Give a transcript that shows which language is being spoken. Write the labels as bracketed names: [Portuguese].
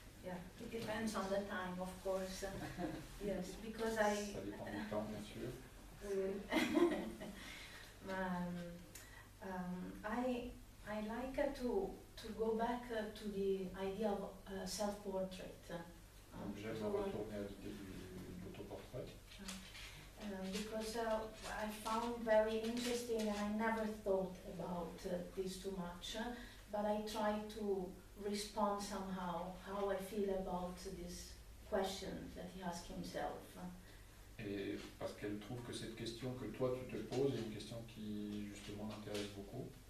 [English] Yeah, it depends on the time, of course. Yes, because [French] Ça dépend du temps, bien sûr. [English] I like to go back to the idea of self-portrait. [French] Donc j'aime retourner à l'idée de l'autoportrait. [English] because I found very interesting, and I never thought about this too much, but I try to respond somehow how I feel about this question that he asked himself. [French] Et parce qu'elle trouve que cette question que toi tu te poses est une question qui justement l'intéresse beaucoup.